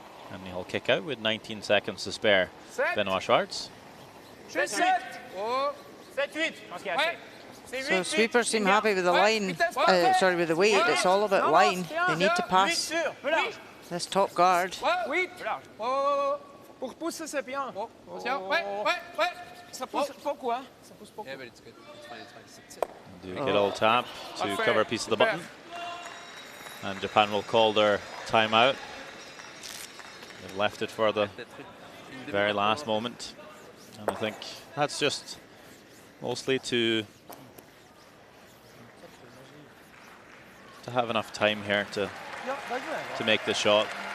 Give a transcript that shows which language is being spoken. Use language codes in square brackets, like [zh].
[en] And he'll kick out with 19 seconds to spare. Benoit Schwartz. So sweepers seem happy with the line, sorry, with the weight. It's all about line. They need to pass this top guard. [fr] Pour pousser, c'est bien. Ça pousse beaucoup, hein? Ça pousse beaucoup. [en] Yeah, but it's good. It's fine, it's fine. Do a good old tap to cover a piece of the button. And Japan will call their timeout. They've left it for the very last moment. And I think that's just mostly to have enough time here to make the shot.